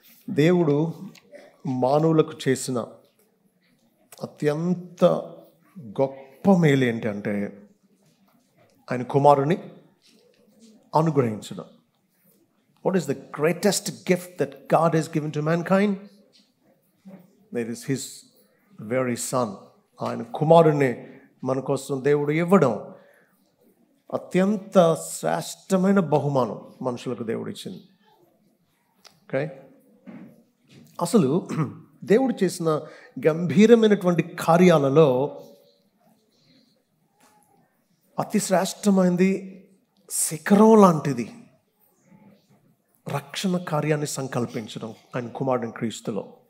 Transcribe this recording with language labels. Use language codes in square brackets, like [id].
[te] దేవుడు మానవులకు చేసిన అత్యంత గొప్ప మేలు ఏంటంటే ఆయన కుమారుని అనుగ్రహించడం. [en] What is the greatest gift that God has given to mankind? That is his very son. [te] ఆయన కుమారుని మన కోసం దేవుడు ఇవ్వడం అత్యంత శ్రేష్టమైన బహుమానం మనుషులకు దేవుడు ఇచ్చింది. ఓకే, అసలు దేవుడు చేసిన గంభీరమైనటువంటి కార్యాలలో అతి శ్రేష్టమైనది, శిఖరం లాంటిది రక్షణ కార్యాన్ని సంకల్పించడం ఆయన కుమారుని క్రీస్తులో.